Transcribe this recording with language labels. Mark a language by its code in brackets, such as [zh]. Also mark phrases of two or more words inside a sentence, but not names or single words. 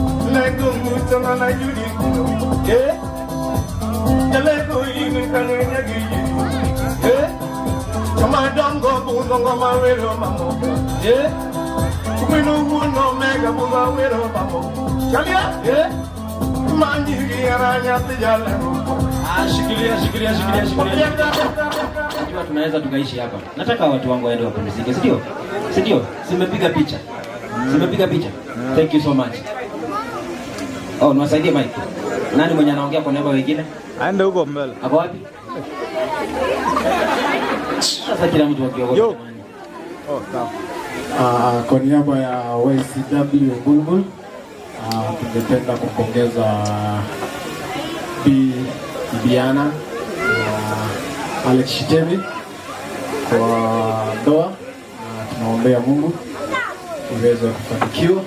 [sw] Lego mutana na yudi Lego ini kanya gigi Chama dongo bungo mawero mamo Kumino uno mega bungo wero mamo Chalia Manjiri aranya tijala Shikilia. Kama tunaweza tukaishi hapa. Nataka watu wangu waende wapumzike, si ndio? Simepiga picha. [en] Thank you so much. [sw] Oh, niwasaidie mic. Nani mwenye anaongea kwa niaba wengine? Aende huko mbele. Hapo wapi? Sasa kila mtu akiongea jamani. Oh, sawa. Kwa niaba ya YCW Bulbul, tungependa kumpongeza Bibiana Alex Shitemi kwa ndoa, na tunaombea Mungu iweze kufanikiwa.